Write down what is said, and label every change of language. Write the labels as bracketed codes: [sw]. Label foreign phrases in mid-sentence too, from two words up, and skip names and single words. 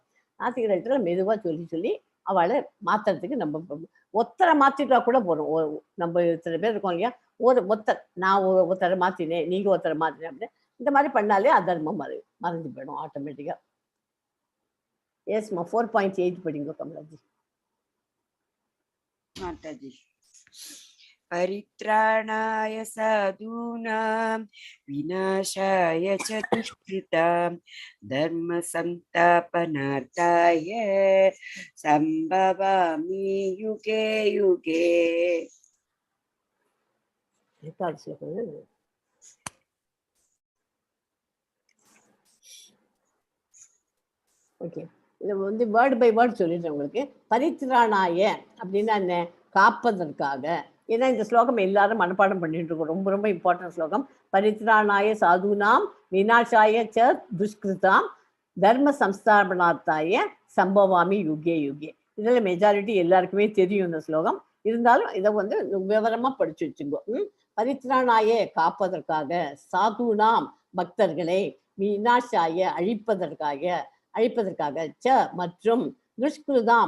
[ta] நாத்திகர்கள் மெதுவா சொல்லி சொல்லி அவளை மாத்துறதுக்கு நம்ம ஒத்தரை மாத்திட்டா கூட போறோம். நம்ம இத்தனை பேர் இருக்கோம் இல்லையா, நான் ஒருத்தரை மாத்தினேன், நீங்க ஒருத்தரை மாத்தினேன் அப்படின்னு இந்த மாதிரி பண்ணாலே அதர்மம் மறைஞ்சு போயிடும் ஆட்டோமேட்டிக்கா. எஸ்மா 4.8 படிங்க கமலாஜி. மாதாஜி. [sa] परित्राणाय साधूनां विनाशाय च दुष्कृतां धर्म संस्थापनार्थाय संभवामि युगे युगे. [ta] ஓகே, இதை வந்து [en] word by word [ta] சொல்லிடுறேன் உங்களுக்கு. பரித்ராணாய அப்படின்னா என்ன? காப்பதற்காக. ஏன்னா இந்த ஸ்லோகம் எல்லாரும் மனப்பாடம் பண்ணிட்டு இருக்கோம். ரொம்ப ரொம்ப இம்பார்ட்டன்ட் ஸ்லோகம். [sa] परित्राणाय साधूनां विनाशाय च दुष्कृतां धर्म संस्थापनार्थाय संभवामि युगे युगे. [ta] இதில் மெஜாரிட்டி எல்லாருக்குமே தெரியும் இந்த ஸ்லோகம். இருந்தாலும் இதை வந்து விவரமா படிச்சு வச்சுங்கோ. பரித்ராணாய காப்பதற்காக, சாதுனாம் பக்தர்களை, விநாசாய அழிப்பதற்காக ச மற்றும் துஷ்கிருதாம்